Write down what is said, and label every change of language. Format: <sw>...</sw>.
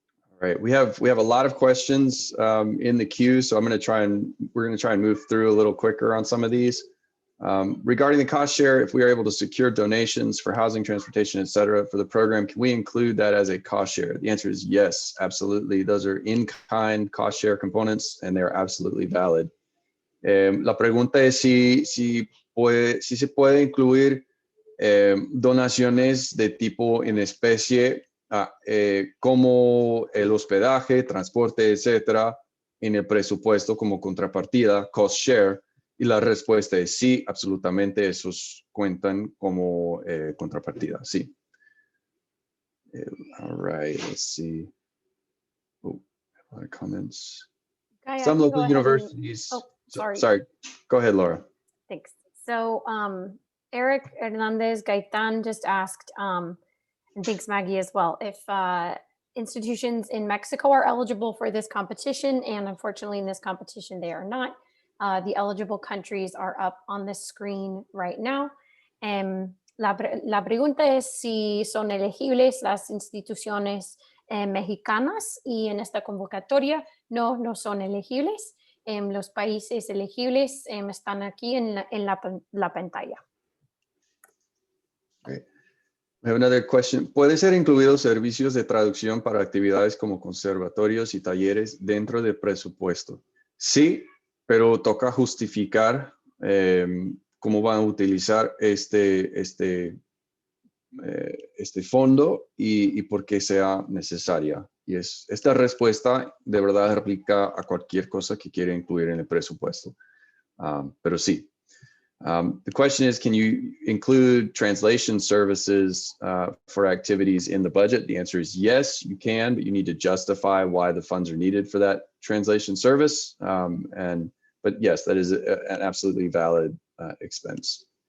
<en>All right, we have a lot of questions in the queue, so we're going to try and move through a little quicker on some of these. Regarding the cost share, if we are able to secure donations for housing, transportation, et cetera, for the program, can we include that as a cost share? The answer is yes, absolutely. Those are in-kind cost share components, and they're absolutely valid.</en> <es>La pregunta es si se puede incluir donaciones de tipo en especie, como el hospedaje, transporte, etcétera, en el presupuesto como contrapartida, cost share. Y la respuesta es sí, absolutamente, esos cuentan como contrapartida, sí.</es> <en>All right, let's see. Oh, a lot of comments. Guy, Some local universities. Sorry, go ahead, Laura. Thanks. So Eric Hernandez Gaitan just asked, and thanks Maggie as well, if institutions in Mexico are eligible for this competition, and unfortunately in this competition they are not. The eligible countries are up on the screen right now.</en> <es>La pregunta es si son elegibles las instituciones mexicanas, y en esta convocatoria no son elegibles. Los países elegibles están aquí en la pantalla.</es> <en>Okay. We have another question.</en> <es>¿Puede ser incluidos servicios de traducción para actividades como conservatorios y talleres dentro del presupuesto? Sí, pero toca justificar cómo van a utilizar este fondo y por qué sea necesaria. Y esta respuesta de verdad aplica a cualquier cosa que quiera incluir en el presupuesto. Pero sí.</es> <en>The question is, can you include translation services for activities in the budget? The answer is yes, you can, but you need to justify why the funds are needed for that translation service. But yes, that is an absolutely valid expense.</en>